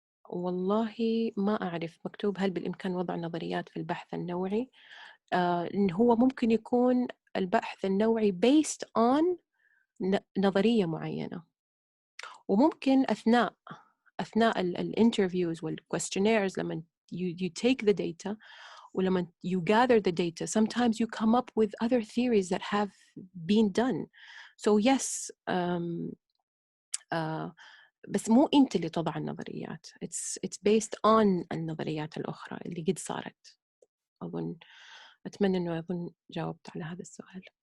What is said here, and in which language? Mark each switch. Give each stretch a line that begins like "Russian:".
Arabic: والله ما أعرف مكتوب هل بالإمكان وضع نظريات في البحث النوعي. إن هو ممكن يكون البحث النوعي
English: based on
Arabic: نظرية معينة، وممكن أثناء الانترفيوز والquestionnaires لما
English: you take the data
Arabic: ولما
English: you gather the data sometimes you come up with other theories that have been done. So yes,
Arabic: بس مو أنت اللي تضع النظريات.
English: It's based on
Arabic: النظريات الأخرى اللي قد صارت. أتمنى أنه جاوبت على هذا السؤال.